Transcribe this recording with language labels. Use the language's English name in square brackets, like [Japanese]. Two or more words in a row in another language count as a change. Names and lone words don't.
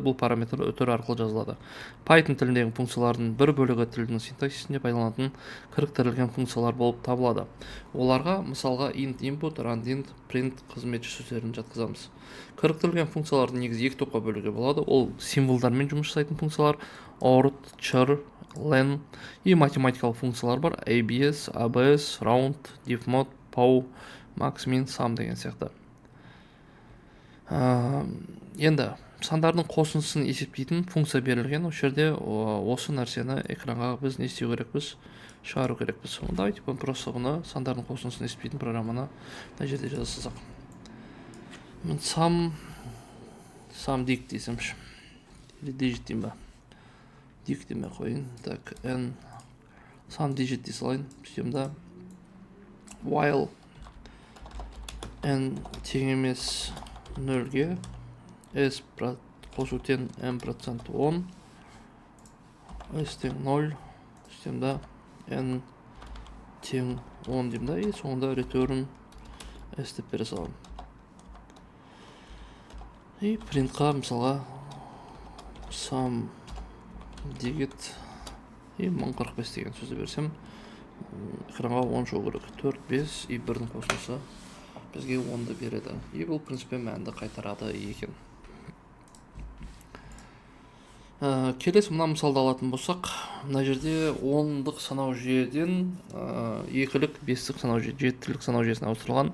[Kazakh] Бұл параметр үтір арқылы жазылады. Python тіліндегі функциялардың бір бөлігі тілдің синтаксисінде пайдаланатын кіріктірілген функциялар болып табылады. Оларға мысалға int input, rand int, print қызметші сөздерін жатқызамыз. Кіріктірілген функциялардың негізі екі топқа бөлуге болады. Ол символдармен жұмыс жасайтын функциялар, ort, char, len, и математикалық функциялар бар: abs, abs, round, diffmod, pow, max, min, sum деген сияқты. Енді сандардың қосындысын есептейтін функция берілген. Осы жерде осы нәрсені экранға біз не істеу керекпіз? Шығару керекпіз. [Russian] Давайте просто [Kazakh] бұны сандардың қосындысын есептейтін программаны мына жерде жазсақ. Мен sum dig десемші. Или digit деймін ба? Dig деме қойын. Так, n sum digit дей салайын. Сөйтемді while n тең емес 0-ге, s қосу тең n% 10, s тең 0, сөйтемді n тең 10 деймін да, и соңында return s деп бере саламын. И принтқа мысалға sum digit и 1045 деген сөзді берсем, экранға 10 шығу керек. 4, 5 и 1-дің қосындысы бізге 10-ды береді. И бұл принципе мәнді қайтарады екен. Келесі мына мысалды алатын болсақ, мына жерде 10-дық санау жүйеден 2-лік, 5-лік санау жүйе, 7-лік санау жүйесіне ауыстырылған.